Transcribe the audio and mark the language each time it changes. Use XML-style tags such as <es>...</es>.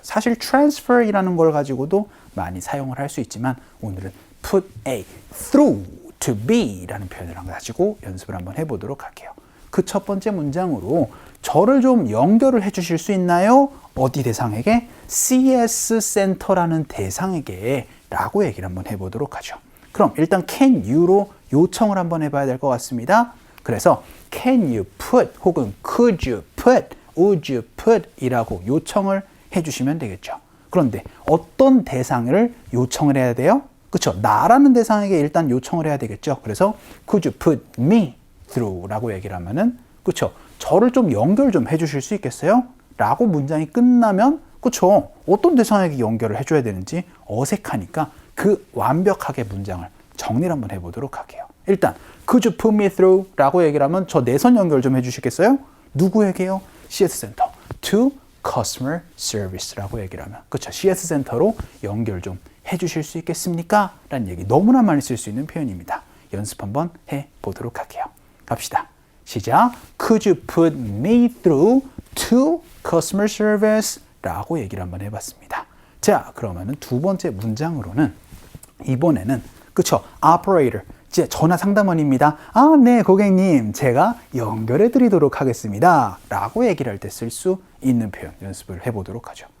<ko>사실 transfer이라는 걸 가지고도 많이 사용을 할 수 있지만 오늘은</ko> <en>put A through to be</en> <ko>라는 표현을 가지고 연습을 한번 해보도록 할게요. 그 첫 번째 문장으로 저를 좀 연결을 해주실 수 있나요? 어디 대상에게? CS 센터라는 대상에게 라고 얘기를 한번 해보도록 하죠. 그럼 일단</ko> <en>can you</en> <ko>로 요청을 한번 해봐야 될 것 같습니다. 그래서</ko> <en>can you put</en> <ko>혹은</ko> <en>could you put, would you put</en> <ko>이라고 요청을 해주시면 되겠죠. 그런데 어떤 대상을 요청을 해야 돼요? 그쵸? 나라는 대상에게 일단 요청을 해야 되겠죠. 그래서</ko> <en>could you put me through</en> <ko>라고 얘기를 하면은 그쵸? 저를 좀 연결 좀 해주실 수 있겠어요? 라고 문장이 끝나면 그쵸? 어떤 대상에게 연결을 해줘야 되는지 어색하니까 그 완벽하게 문장을 정리를 한번 해보도록 할게요. 일단</ko> <en>could you put me through</en> <ko>라고 얘기를 하면 저 내선 연결 좀 해주시겠어요? 누구에게요? CS 센터</ko> <en>to customer service</en> <ko>라고 얘기를 하면 그쵸? CS 센터로 연결 좀 해주실 수 있겠습니까? 라는 얘기 너무나 많이 쓸 수 있는 표현입니다. 연습 한번 해보도록 할게요. 갑시다. 시작.</ko> <en>Could you put me through to customer service?</en> <ko>라고 얘기를 한번 해봤습니다. 자, 그러면은 두 번째 문장으로는 이번에는 그쵸?</ko> <en>operator.</en> <ko>이제 전화 상담원입니다. 아, 네, 고객님. 제가 연결해 드리도록 하겠습니다. 라고 얘기를 할 때 쓸 수 있는 표현 연습을 해보도록 하죠.</ko>